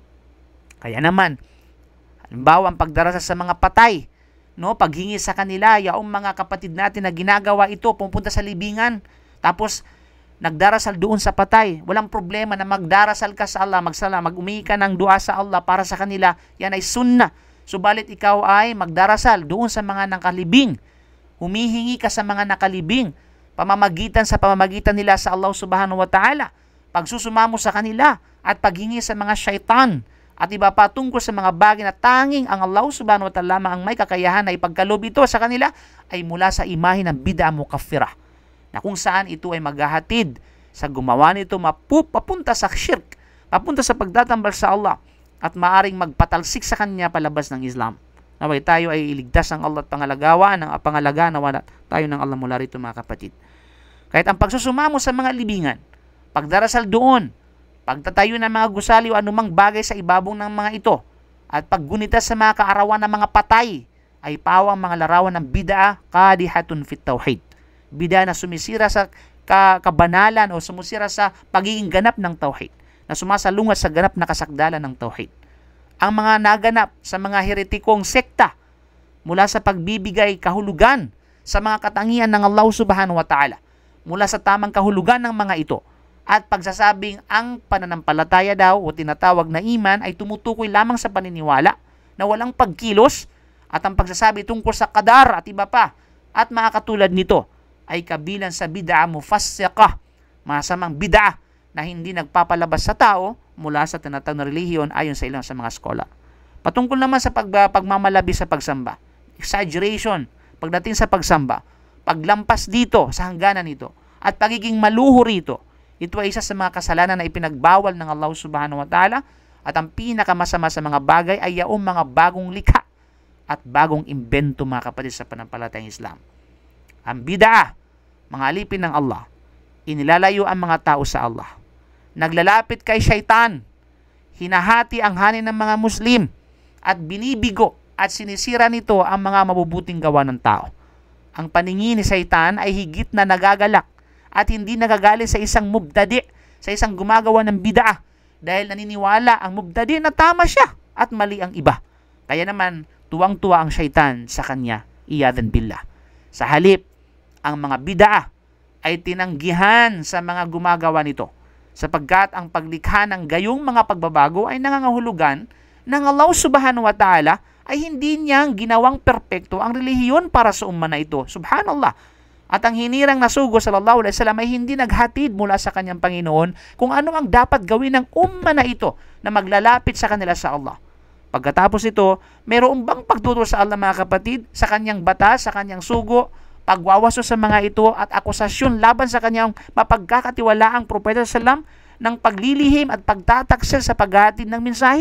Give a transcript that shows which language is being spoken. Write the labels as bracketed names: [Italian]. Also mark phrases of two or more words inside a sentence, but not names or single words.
[Filipino] Kaya naman, halimbawa ang pagdarasal sa mga patay, no, paghingi sa kanila, yaong mga kapatid natin na ginagawa ito, pupunta sa libingan, tapos nagdarasal doon sa patay. Walang problema na magdarasal ka sa Allah, mag-umingi ka ng dua sa Allah para sa kanila, yan ay sunnah. Subalit ikaw ay magdarasal doon sa mga nakalibing. Humihingi ka sa mga nakalibing, pamamagitan nila sa Allah [Arabic] سبحانه وتعالى, [Filipino] pagsusumamo sa kanila, at paghingi sa mga syaitan, at iba pa tungkol sa mga bagay na tanging ang Allah [Arabic] سبحانه وتعالى [Filipino] ang may kakayahan na ipagkalob ito sa kanila, ay mula sa imahe ng [Arabic] بدعة مكفرة, [Filipino] na kung saan ito ay maghahatid sa gumawa nito papunta sa shirk, papunta sa pagtatambal sa Allah, at maaring magpatalsik sa kanya palabas ng Islam. Naway tayo ay iligtas ng Allah at pangalagaan na wala tayo ng Allah mula rito, mga kapatid. Kahit ang pagsusumamo sa mga libingan, pagdarasal doon, pagtatayo ng mga gusali o anumang bagay sa ibabong ng mga ito, at paggunita sa mga kaarawan ng mga patay, ay pawang mga larawan ng [Arabic] بدعة قادحة في التوحيد. [Filipino] Bid'a na sumisira sa kabanalan o sumisira sa pagiging ganap ng tauhid, na sumasalungat sa ganap na kasakdalan ng tauhid. Ang mga naganap sa mga heretikong sekta mula sa pagbibigay kahulugan sa mga katangian ng Allah [Arabic] سبحانه وتعالى, [Filipino] mula sa tamang kahulugan ng mga ito, at pagsasabing ang pananampalataya daw o tinatawag na iman ay tumutukoy lamang sa paniniwala na walang pagkilos, at ang pagsasabi tungkol sa qadar at iba pa at mga katulad nito ay kabilang sa [Arabic] بدعة مفسقة, [Filipino] masamang bid'a na hindi nagpapalabas sa tao mula sa tinatawag na relihiyon ayon sa ilang sa mga scholar. Patungkol naman sa pagmamalabi sa pagsamba, exaggeration pagdating sa pagsamba, paglampas dito sa hangganan nito, at pagiging maluho rito, ito ay isa sa mga kasalanan na ipinagbawal ng Allah [Arabic] سبحانه وتعالى, [Filipino] at ang pinakamasama sa mga bagay ay yaong mga bagong likha at bagong imbento, mga kapatid, sa pananampalatayang Islam. Ang bid'a, mga alipin ng Allah, inilalayo ang mga tao sa Allah, naglalapit kay syaitan, hinahati ang hanin ng mga Muslim, at binibigo at sinisira nito ang mga mabubuting gawa ng tao. Ang paningin ni syaitan ay higit na nagagalak at hindi nagagaling sa isang mubtadi', sa isang gumagawa ng bid'a, dahil naniniwala ang mubtadi' na tama siya at mali ang iba. Kaya naman, tuwang-tuwa ang syaitan sa kanya, [Arabic] عياذا بالله. [Filipino] Sa halip, ang mga bid'a ay tinanggihan sa mga gumagawa nito, sapagkat ang paglikha ng gayong mga pagbabago ay nangangahulugan ng Allah [Arabic] سبحانه وتعالى [Filipino] ay hindi niyang ginawang perpekto ang relihiyon para sa umma na ito. [Arabic] سبحان الله. [Filipino] At ang hinirang na sugo [Arabic] صلى الله عليه وسلم [Filipino] ay hindi naghatid mula sa kanyang Panginoon kung ano ang dapat gawin ng umma na ito na maglalapit sa kanila sa Allah. Pagkatapos ito, mayroon bang pagtutol sa Allah, mga kapatid, sa kanyang batas, sa kanyang sugo, pagwawaso sa mga ito at akusasyon laban sa kanyang mapagkakatiwalaang propeta sallam ng paglilihim at pagtataksel sa paghatid ng mensahe?